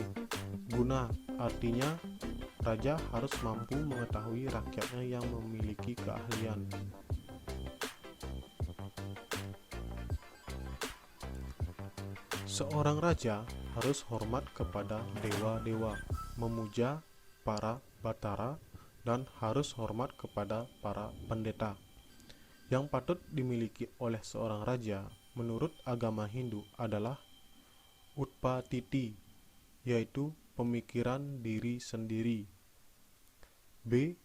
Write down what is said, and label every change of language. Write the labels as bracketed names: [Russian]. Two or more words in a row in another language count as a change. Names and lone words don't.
[Indonesian] Guna artinya raja harus mampu mengetahui rakyatnya yang memiliki keahlian. Seorang raja harus hormat kepada dewa-dewa, memuja para batara, dan harus hormat kepada para pendeta. Yang patut dimiliki oleh seorang raja menurut agama Hindu adalah utpatiti, yaitu pemikiran diri sendiri. B.